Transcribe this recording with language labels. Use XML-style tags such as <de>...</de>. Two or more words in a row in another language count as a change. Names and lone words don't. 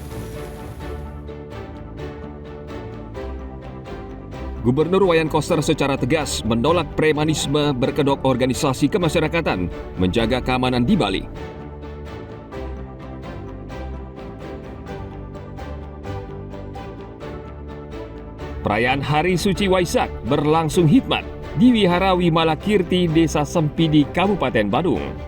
<id>Gubernur Wayan Koster secara tegas menolak premanisme berkedok organisasi kemasyarakatan menjaga keamanan di Bali. Perayaan Hari Suci Waisak berlangsung hikmat di Wihara Wimalakirti, Desa Sempidi, Kabupaten Badung.</id>